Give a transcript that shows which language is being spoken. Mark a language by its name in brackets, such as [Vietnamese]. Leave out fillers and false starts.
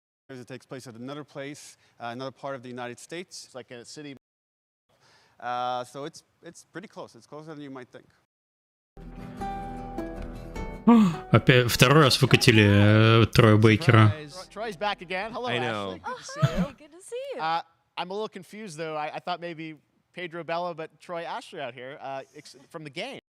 [English] It takes place at another place, another part of the United States. It's like a city. So it's pretty close. It's closer than you might think. [Russian] Опять второй раз выкатили Троя Бейкера. [English] Troy's back again. Hello, I know. Ashley. Good to see you. Good to see you. I'm a little confused though. I thought maybe Pedro Bella, but Troy Ashley out here from the game.